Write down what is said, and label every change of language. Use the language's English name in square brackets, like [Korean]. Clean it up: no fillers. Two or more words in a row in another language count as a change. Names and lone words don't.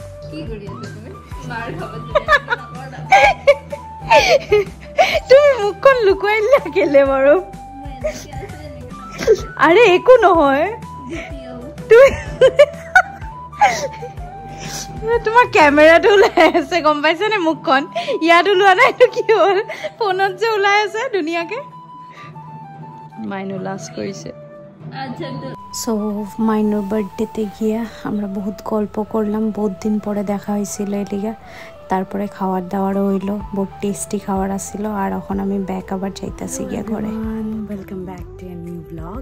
[Assamese] তুমি মুখখন লুকুৱাই কেলে বাৰু? আৰে একো নহয়, তোমাৰ কেমেৰাটো ওলাই আছে গম পাইছে নে? মুখখন ইয়াত ওলোৱা নাই, এইটো কি হ'ল? ফোনত যে ওলাই আছে ধুনীয়াকে। মাইনু লাজ কৰিছে। [Bangla] সো মাইনুর বার্থডেতে গিয়া আমরা বহুত গল্প করলাম, বহুত দিন পরে দেখা হয়েছিল এলিগা। তারপরে খাওয়ার দাওয়ারও হইলো, বহুত টেস্টি খাবার আসছিল। আর এখন আমি ব্যাক আবার যাইতেছি গিয়া ঘরে। [English] welcome back to a new blog.